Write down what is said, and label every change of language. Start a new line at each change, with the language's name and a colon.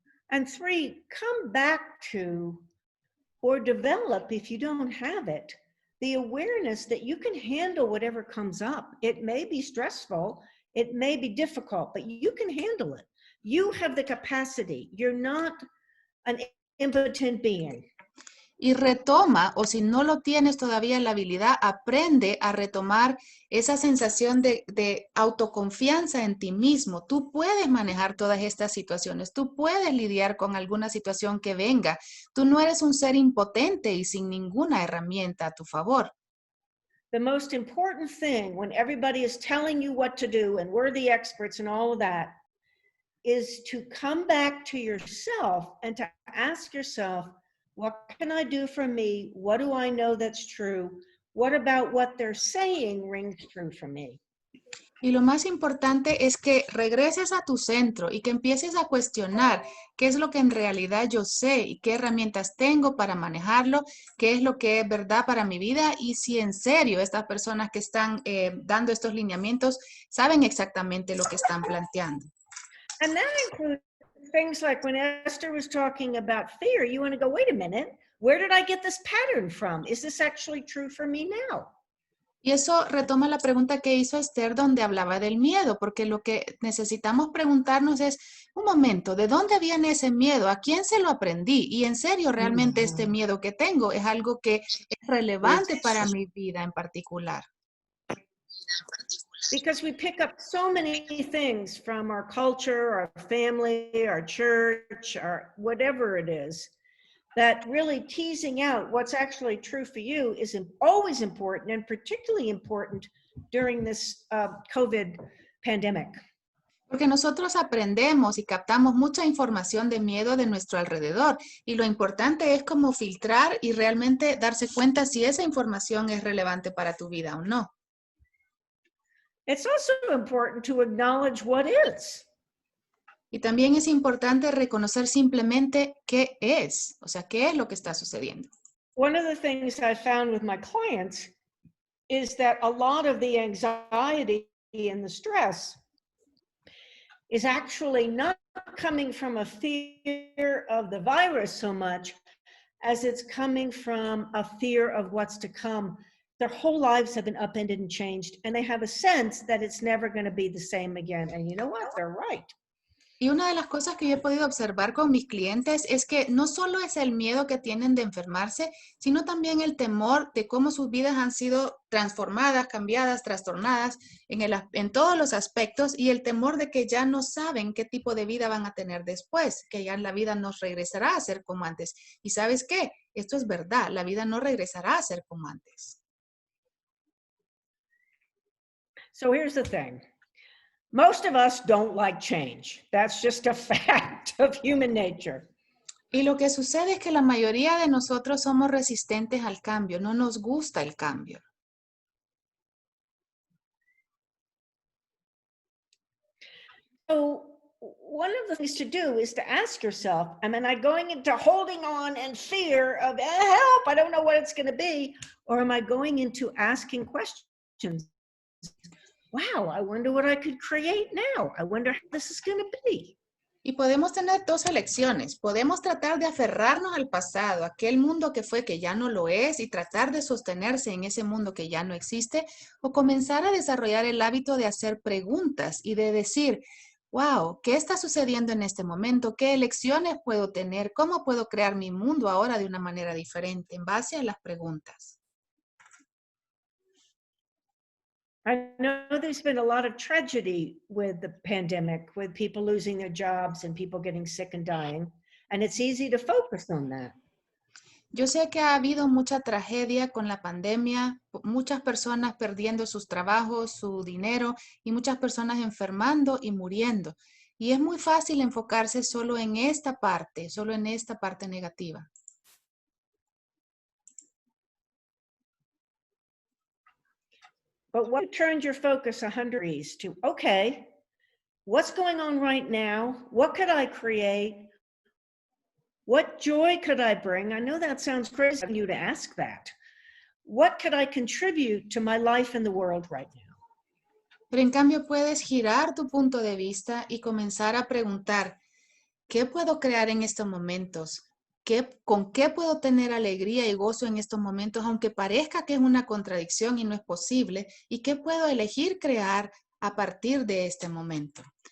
English: And three, come back to or develop, if you don't have it, the awareness that you can handle whatever comes up. It may be stressful, it may be difficult, but you can handle it. You have the capacity. You're not an impotent being.
Spanish: Y retoma, o si no lo tienes todavía la habilidad, aprende a retomar esa sensación de autoconfianza en ti mismo. Tú puedes manejar todas estas situaciones, tú puedes lidiar con alguna situación que venga. Tú no eres un ser impotente y sin ninguna herramienta a tu favor.
English: The most important thing when everybody is telling you what to do and we're the experts and all of that is to come back to yourself and to ask yourself, what can I do for me? What do I know that's true? What about what they're saying rings true for me?
Spanish: Y lo más importante es que regreses a tu centro y que empieces a cuestionar qué es lo que en realidad yo sé y qué herramientas tengo para manejarlo, qué es lo que es verdad para mi vida y si en serio estas personas que están dando estos lineamientos saben exactamente lo que están planteando.
English: And that includes things like when Esther was talking about fear, you want to go, wait a minute, where did I get this pattern from? Is this actually true for me now?
Spanish: Y eso retoma la pregunta que hizo Esther donde hablaba del miedo, porque lo que necesitamos preguntarnos es, un momento, ¿de dónde viene ese miedo? ¿A quién se lo aprendí? Y en serio, realmente este miedo que tengo es algo que es relevante para mi vida en particular.
English: Because we pick up so many things from our culture, our family, our church, or whatever it is, that really teasing out what's actually true for you is always important, and particularly important during this COVID pandemic.
Spanish: Porque nosotros aprendemos y captamos mucha información de miedo de nuestro alrededor y lo importante es cómo filtrar y realmente darse cuenta si esa información es relevante para tu vida o no.
English: It's also important to acknowledge what is.
Spanish: Y también es importante reconocer simplemente qué es, o sea, qué es lo que está sucediendo.
English: One of the things I found with my clients is that a lot of the anxiety and the stress is actually not coming from a fear of the virus so much as it's coming from a fear of what's to come. Their whole lives have been upended and changed, and they have a sense that it's never going to be the same again. And you know what? They're right.
Spanish: Y una de las cosas que yo he podido observar con mis clientes es que no solo es el miedo que tienen de enfermarse, sino también el temor de cómo sus vidas han sido transformadas, cambiadas, trastornadas en todos los aspectos y el temor de que ya no saben qué tipo de vida van a tener después, que ya la vida no regresará a ser como antes. Y ¿sabes qué? Esto es verdad, la vida no regresará a ser como antes.
English: So here's the thing. Most of us don't like change. That's just a fact of human nature.
Spanish: Y lo que sucede es que la mayoría de nosotros somos resistentes al cambio, no nos gusta el cambio.
English: So one of the things to do is to ask yourself, am I going into holding on and fear of help, I don't know what it's going to be, or am I going into asking questions? Wow, I wonder what I could create now. I wonder how this is going to be.
Spanish: Y podemos tener dos elecciones. Podemos tratar de aferrarnos al pasado, aquel mundo que fue que ya no lo es, y tratar de sostenerse en ese mundo que ya no existe, o comenzar a desarrollar el hábito de hacer preguntas y de decir, wow, ¿qué está sucediendo en este momento? ¿Qué elecciones puedo tener? ¿Cómo puedo crear mi mundo ahora de una manera diferente en base a las preguntas?
English: I know there's been a lot of tragedy with the pandemic, with people losing their jobs and people getting sick and dying, and it's easy to focus on that.
Spanish: Yo sé que ha habido mucha tragedia con la pandemia, muchas personas perdiendo sus trabajos, su dinero y muchas personas enfermando y muriendo. Y es muy fácil enfocarse solo en esta parte negativa.
English: But what turned your focus 100 degrees to, okay, what's going on right now? What could I create? What joy could I bring? I know that sounds crazy of you to ask that. What could I contribute to my life in the world right now?
Spanish: Pero en cambio puedes girar tu punto de vista y comenzar a preguntar, ¿qué puedo crear en estos momentos? ¿Con qué puedo tener alegría y gozo en estos momentos, aunque parezca que es una contradicción y no es posible? ¿Y qué puedo elegir crear a partir de este momento?